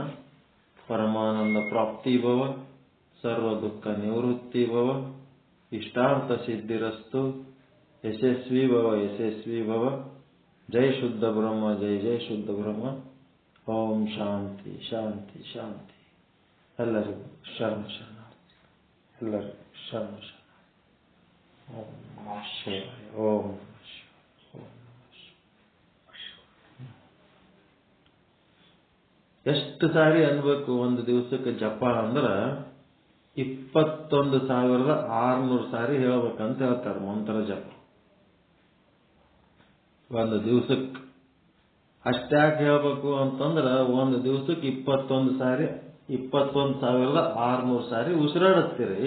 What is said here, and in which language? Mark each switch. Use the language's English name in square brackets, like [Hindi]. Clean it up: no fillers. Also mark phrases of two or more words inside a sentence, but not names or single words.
[Sanskrit] ಪರಮಾನಂದ ಪ್ರಾಪ್ತಿ ಭವ, ಸರ್ವ ದುಃಖ ನಿವೃತ್ತಿ ಭವ, ಇಷ್ಟಾರ್ಥ ಸಿದ್ಧಿರಸ್ತು. ಯಶಸ್ವಿ ಭವ, ಯಶಸ್ವಿ ಭವ. ಜೈ ಶುದ್ಧ ಬ್ರಹ್ಮ, ಜೈ ಜೈ ಶುದ್ಧ ಬ್ರಹ್ಮ. ಓಂ ಶಾಂತಿ ಶಾಂತಿ ಶಾಂತಿ. [Kannada] ಎಲ್ಲರಿಗೂ ಶರಣ ಶರಣಾರ್ಥಿ. ಎಲ್ಲರಿಗೂ ಶರಣ ಶರಣ. [Sanskrit] ಓಂ ನಮಃ ಶಿವಾಯ. ಓಂ ನಮಃ ಶಿವಾಯ. ಓಂ ನಮಃ ಶಿವಾಯ. [Kannada] ಎಷ್ಟು ಸಾರಿ ಅನ್ಬೇಕು ಒಂದು ದಿವಸಕ್ಕೆ ಜಪ ಅಂದ್ರೆ? 21,600 ಸಾರಿ ಹೇಳ್ಬೇಕಂತ ಹೇಳ್ತಾರೆ ಮಂತ್ರ ಜಪ ಒಂದು ದಿವಸಕ್ಕೆ. ಅಷ್ಟ್ಯಾಕೆ ಹೇಳ್ಬೇಕು ಅಂತಂದ್ರೆ, ಒಂದು ದಿವಸಕ್ಕೆ 21,600 ಸಾರಿ ಉಸಿರಾಡುತ್ತೀರಿ.